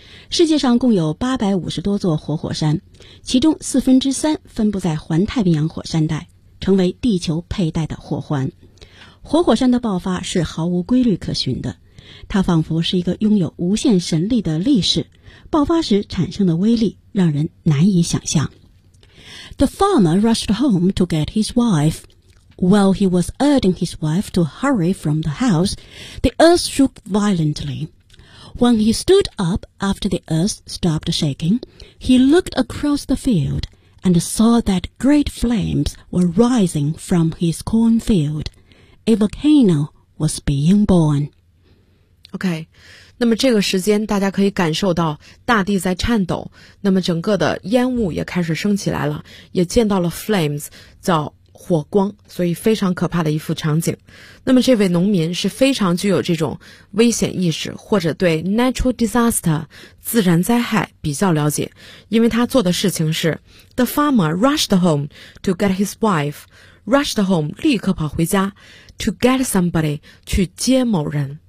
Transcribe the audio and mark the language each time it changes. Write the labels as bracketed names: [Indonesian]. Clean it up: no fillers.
[Chinese] 世界上共有850多座活火山，其中1/3分布在环太平洋火山带，成为地球佩戴的火环。活火山的爆发是毫无规律可循的，它仿佛是一个拥有无限神力的力士，爆发时产生的威力让人难以想象。 [English] The farmer rushed home to get his wife. While he was urging his wife to hurry from the house, the earth shook violently. When he stood up after the earth stopped shaking, he looked across the field and saw that great flames were rising from his cornfield. A volcano was being born. [Chinese] OK， 那么这个时间大家可以感受到大地在颤抖，那么整个的烟雾也开始升起来了，也见到了 flames， 叫火光，所以非常可怕的一幅场景。那么这位农民是非常具有这种危险意识，或者对 natural disaster 自然灾害比较了解，因为他做的事情是 [English] the farmer rushed home to get his wife， [Chinese] rushed home 立刻跑回家， to get somebody 去接某人。